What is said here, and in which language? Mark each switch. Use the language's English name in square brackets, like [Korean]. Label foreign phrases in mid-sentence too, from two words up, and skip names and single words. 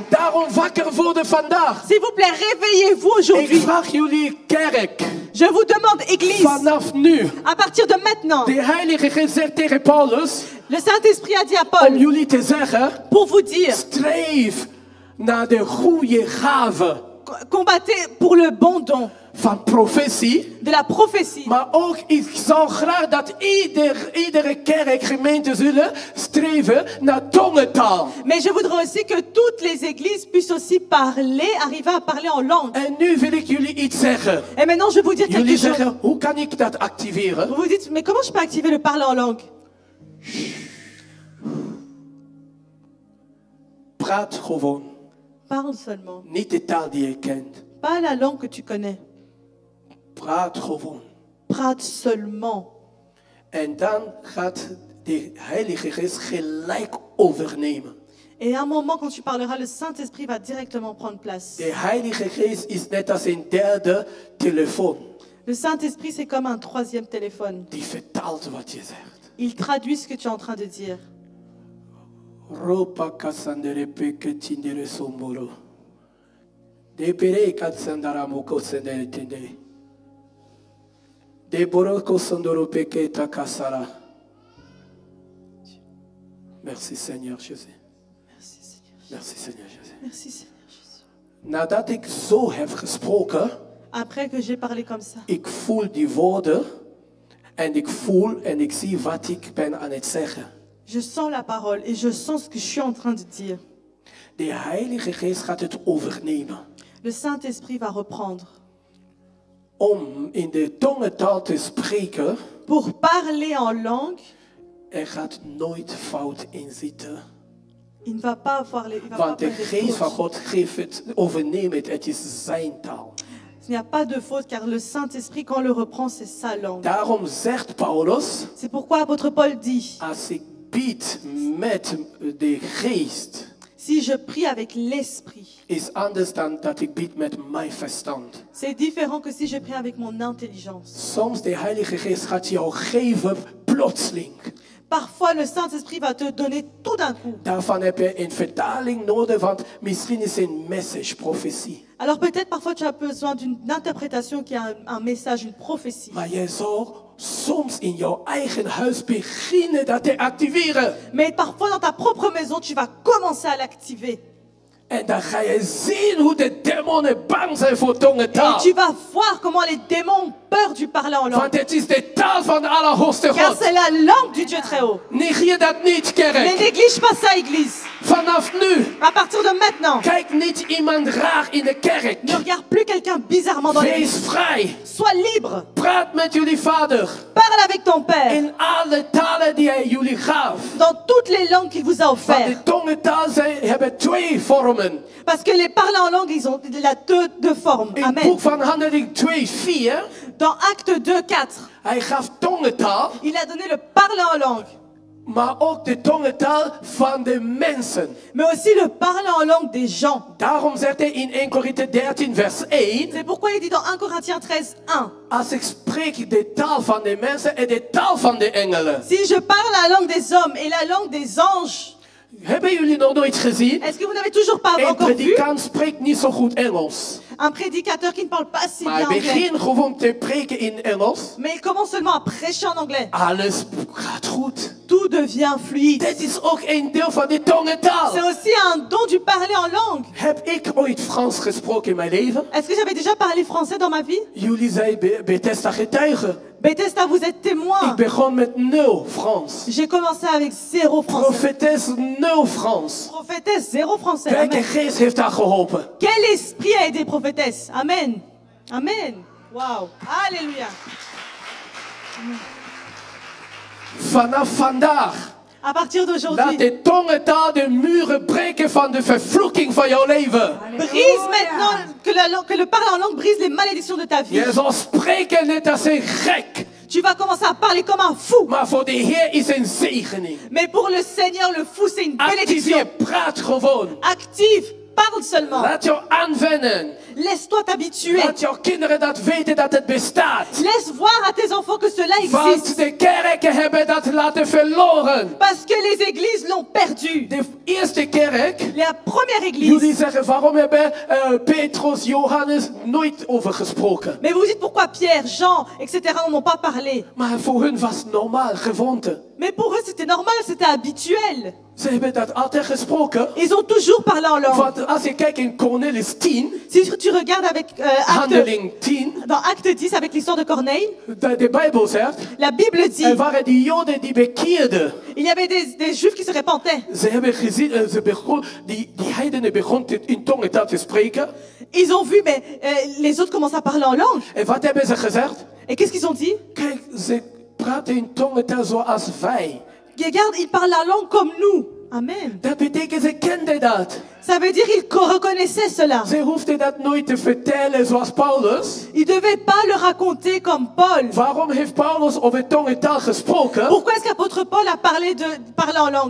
[Dutch] Daarom wakker worden vandaag. [French] S'il vous plaît, réveillez-vous [Dutch] Ik [French] aujourd'hui. [Dutch] vraag jullie kerk, [French] Je vous demande, Église, [Dutch] vanaf nu. [French] à partir de maintenant, [Dutch] De Heilige Geest zegt tegen Paulus [French] le Saint-Esprit a dit à [Dutch] om [French] Paul, [Dutch] jullie te zeggen, [French] pour vous dire, [Dutch] streef naar de goede gave [French] combattez pour le bon don [Dutch] van profetie. [French] de la prophétie. [Dutch] Maar ook, ik zou graag dat iedere kerk, gemeente zullen streven naar tongentaal. [French] Mais je voudrais aussi que toutes les églises puissent aussi parler, arriver à parler en langue. [Dutch] En nu wil ik jullie iets zeggen. [French] Et maintenant, je vais vous dire quelque [Dutch] Jullie [French] chose. [Dutch] zeggen, hoe kan ik dat activeren? [French] Vous vous dites, mais comment je peux activer le parler en langue? [Dutch] Praat gewoon. [French] Parle seulement. [Dutch] Niet de taal die je kent. [French] Pas la langue que tu connais. [Dutch] Praat gewoon. [French] Praat seulement. [Dutch] En dan gaat de Heilige Geest gelijk overnemen. [French] Et à un moment, quand tu parleras, le Saint-Esprit va directement prendre place. [Dutch] De Heilige Geest is net als een derde telefoon. [French] Le Saint-Esprit, c'est comme un troisième téléphone. [Dutch] Die vertaalt wat je zegt. [French] Il traduit ce que tu es en train de dire. Ropa kasandere peke tindere sombolo. De pere katsandara moko sendere tende. De boroko sondoro peke takasara. Merci Seigneur Jésus. Merci Seigneur. Merci Seigneur Jésus. Merci Seigneur Jésus. [Dutch] Nadat ik zo heb gesproken, [French] Après que j'ai parlé comme ça, [Dutch] ik voel die woorden en ik voel en ik zie wat ik ben aan het zeggen. [French] je sens la parole et je sens ce que je suis en train de dire. [Dutch] De Heilige Geest gaat het overnemen. [French] Le Saint-Esprit va reprendre. [Dutch] Om in de tongentaal te spreken, [French] Pour parler en langue, [Dutch] gaat nooit fout in zitten. [French] il ne va pas avoir les... il va pas [Dutch] Want de [French] faire des [Dutch] Geest van [French] fautes. [Dutch] God geeft het, overneem het. Het is zijn taal. [French] Il n'y a pas de faute car le Saint-Esprit, quand on le reprend, c'est sa langue. [Dutch] Daarom zegt Paulus, [French] C'est pourquoi apôtre Paul dit, [Dutch] als ik bied met de Geest, [French] si je prie avec l'Esprit, [Dutch] is anders dan dat ik bied met mijn verstand. [French] c'est différent que si je prie avec mon intelligence. [Dutch] Soms de Heilige Geest gaat jou geven plotseling. [French] Parfois, le Saint-Esprit va te donner tout d'un coup. [Dutch] Daarvan heb je een vertaling nodig, want misschien is een message, profetie. [French] Alors peut-être parfois tu as besoin d'une interprétation qui a un message, une prophétie. [Dutch] Maar je zal soms in jouw eigen huis beginnen dat te activeren. [French] Mais parfois dans ta propre maison, tu vas commencer à l'activer. [Dutch] En dan ga je zien hoe de demonen bang zijn voor [French] Et [Dutch] tongentaal. [French] tu vas voir comment les démons ont peur du parler en langue. [Dutch] Want het is de taal van de Allerhoogste [French] Car [Dutch] God. [French] c'est la langue du Dieu très haut. [Dutch] Negeer dat niet, [French] Mais [Dutch] kerk. [French] néglige pas ça, Église. [Dutch] Vanaf nu, [French] À partir de maintenant, [Dutch] kijk niet iemand raar in de kerk. [French] ne regarde plus quelqu'un bizarrement dans [Dutch] Wees [French] l'église. [Dutch] vrij. [French] Sois libre. [Dutch] Praat met jullie vader. [French] Parle avec ton Père [Dutch] In alle talen die hij jullie gaf. [French] dans toutes les langues qu'il vous a [Dutch] Want [French] offertes. [Dutch] de tongentaal hebben twee vormen. [French] Parce que les parler en langue, ils ont la deux formes. [Dutch] In het [French] Amen. [Dutch] boek van Handeling 2:4, [French] Dans Acte 2:4, [Dutch] hij gaf tongentaal, [French] il a donné le parler en langue, [Dutch] maar ook de tongentaal van de mensen. [French] mais aussi le parler en langue des gens. [Dutch] Daarom zegt hij in 1 Korinthe 13 vers 1, [French] C'est pourquoi il dit dans 1 Corinthiens 13:1, [Dutch] als ik spreek de taal van de mensen en de taal van de engelen. [French] si je parle la langue des hommes et la langue des anges, [Dutch] Hebben jullie nog nooit gezien? [French] est-ce que vous n'avez toujours pas [Dutch] Een [French] encore vu [Dutch] predikant spreekt niet zo goed Engels. [French] un prédicateur qui ne parle pas si [Dutch] Maar [French] bien [Dutch] hij [French] anglais, [Dutch] begint gewoon te preken in Engels. [French] mais il commence seulement à prêcher en anglais? [Dutch] Alles gaat goed. [French] Tout devient fluide. [Dutch] Dit is ook een deel van de tongentaal. [French] C'est aussi un don du parler en langue. [Dutch] Heb ik ooit Frans gesproken in mijn leven? [French] Est-ce que j'avais déjà parlé français dans ma vie? [Dutch] Jullie zijn Bethesda getuigen. [French] Bethesda, vous êtes témoin. [Dutch] Ik begon met 0 Frans. [French] J'ai commencé avec 0 français. [Dutch] Profetes 0 Frans. [French] Prophétesse, 0 français. [Dutch] Welke [French] Amen. [Dutch] geest heeft daar geholpen? [French] Quel esprit a aidé prophétesse? Amen. Amen. Wow. Alléluia. [Dutch] Vanaf vandaag [French] À partir [Dutch] laat [French] d'aujourd'hui, [Dutch] de tongentaal de muren breken van de vervloeking van jouw leven. [French] brise maintenant, que le parler en langue brise les malédictions de ta vie. [Dutch] Je zal spreken net als een gek. [French] Tu vas commencer à parler comme un fou. [Dutch] Maar voor de Heer is een zegening. [French] Mais pour le Seigneur, le fou, c'est une bénédiction. [Dutch] Activeer, praat gewoon. [French] Active, parle seulement. [Dutch] Laat jou aanwennen. [French] Laisse-toi t'habituer. [Dutch] Laat jouw kinderen dat weten dat het bestaat. [French] Laisse voir à tes enfants que cela [Dutch] Want [French] existe. [Dutch] de kerken hebben dat laten verloren. [French] Parce que les églises l'ont perdu. [Dutch] De eerste kerk, [French] La première [Dutch] jullie [French] église. [Dutch] zeggen waarom hebben Petrus, Johannes nooit over gesproken. [French] Mais vous dites pourquoi Pierre, Jean, etc. n'en ont pas parlé. [Dutch] Maar voor hun was het normaal, gewoonte. [French] Mais pour eux, c'était normal, c'était habituel. [Dutch] Ze hebben dat altijd gesproken. [French] Ils ont toujours parlé en langue. [Dutch] Want als je kijkt in Cornelis 10, [French] Si tu regardes avec [Dutch] Handeling 10, [French] dans Acte 10 avec l'histoire de Corneille, [Dutch] de Bijbel zegt, [French] la Bible dit [Dutch] er waren die Joden die bekeerden. [French] il y avait des Juifs qui se repentaient. [Dutch] Ze hebben gezien, die heidenen begonnen in tongentaal te spreken. [French] Ils ont vu, mais les autres commencent à parler en langue. [Dutch] En wat hebben ze gezegd? [French] Et qu'est-ce qu'ils ont dit? [Dutch] Kijk, ze praten in tongentaal zoals wij. [French] Regarde, ils parlent la langue comme nous. Amen. [Dutch] Dat betekent, ze kende dat. [French] Ça veut dire qu'il reconnaissait cela. [Dutch] Ze hoefde dat nooit te vertellen zoals Paulus. [French] Il ne devait pas le raconter comme Paul. [Dutch] Waarom heeft Paulus over tongentaal gesproken? [French] Pourquoi est-ce qu'apôtre Paul a parlé en langue?